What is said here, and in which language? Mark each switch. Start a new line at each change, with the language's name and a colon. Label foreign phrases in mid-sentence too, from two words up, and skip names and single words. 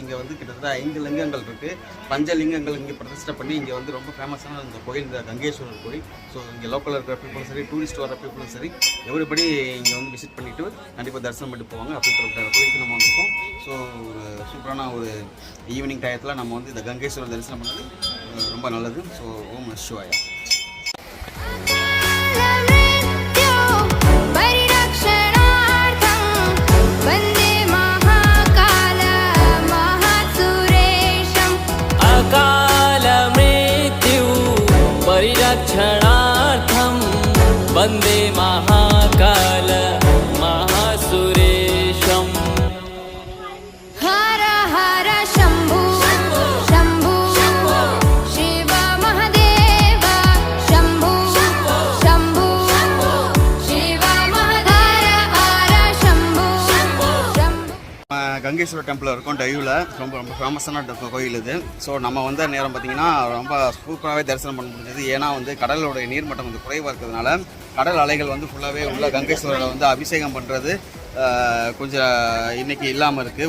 Tamil: இங்கே வந்து கிட்டத்தட்ட 5 லிங்கங்கள் இருக்குது. 5 லிங்கங்கள் இங்கே பிரதிஷ்டை பண்ணி இங்கே வந்து ரொம்ப ஃபேமஸான இந்த கோயில், இந்த கங்கேஸ்வரர் கோயில். ஸோ இங்கே லோக்கலில் இருக்கிற பீப்புளும் சரி, டூரிஸ்ட் வர பீப்புளும் சரி, எவ்ரிபடி இங்கே வந்து விசிட் பண்ணிவிட்டு கண்டிப்பாக தரிசனம் பண்ணிட்டு போவாங்க. அப்படிப்பட்ட கோயிலுக்கு நம்ம வந்திருக்கோம். ஸோ ஒரு சூப்பரான ஒரு
English: evening time
Tamil: நம்ம வந்து இந்த கங்கேஸ்வரர் தரிசனம் பண்ணது ரொம்ப நல்லது.
Sanskrit: ஸோ ओम् नम शिवाय. वन्दे महाकाल महासुरेशम्. अकालमृत्यु परिरक्षणार्थं वन्दे महाकाल महासुरेशम्. हर हर शम्भो शम्भो शिव महदेव शम्भो शम्भो शिव महदेव हर शम्भो शम्भो.
Tamil: கங்கேஸ்வரர் டெம்பிள் இருக்கும் டைவில். ரொம்ப ரொம்ப ஃபேமஸான கோயில் இது. ஸோ நம்ம வந்த நேரம் பார்த்திங்கன்னா ரொம்ப சூப்பராகவே தரிசனம் பண்ண முடிஞ்சது. ஏன்னா வந்து கடலோடைய நீர்மட்டம் வந்து குறைவாக இருக்கிறதுனால கடல் அலைகள் வந்து ஃபுல்லாகவே உள்ள கங்கேஸ்வரரை வந்து அபிஷேகம் பண்ணுறது கொஞ்சம் இன்றைக்கி இல்லாமல் இருக்குது.